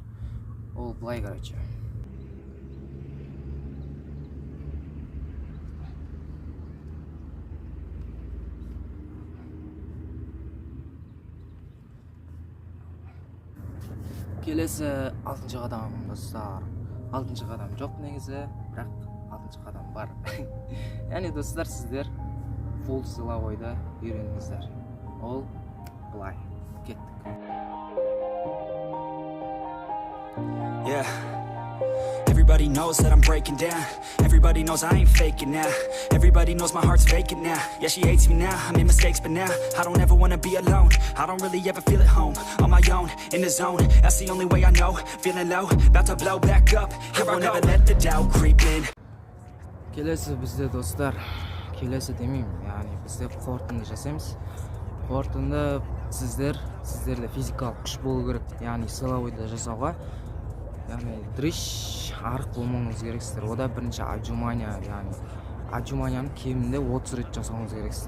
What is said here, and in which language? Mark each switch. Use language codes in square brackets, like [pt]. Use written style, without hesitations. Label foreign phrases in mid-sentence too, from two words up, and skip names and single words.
[kk] Ол бұлай, короче. Келесі 6-ші қадам достар. 6-ші қадам жоқ негізі, бірақ 6-ші қадам бар. Яғни достар, сіздер фул силовойды үйреніңіздер. Ол бұлай. Кеттік. [en] Yeah. Everybody knows that I'm breaking down. Everybody knows I ain't faking now. Everybody knows my heart's vacant now. Yeah, she hates me now, I made mistakes, but now I don't ever wanna be alone. I don't really ever feel at home. On my own, in the zone, that's the only way I know. Feeling low, about to blow back up. I won't ever let the doubt creep in. [kk] Келесі бізде достар, келесі демеймін, яғни бізде қорытынды жасаймыз. Қорытынды сіздерде физикалық күш болу керек, яғни силовойды жасауға. Яғни дрыш арық болмауыңыз керексіздер. Ода бірінші отжимания, яғни отжиманияны кемінде 30 рет жасауыңыз керексіздер.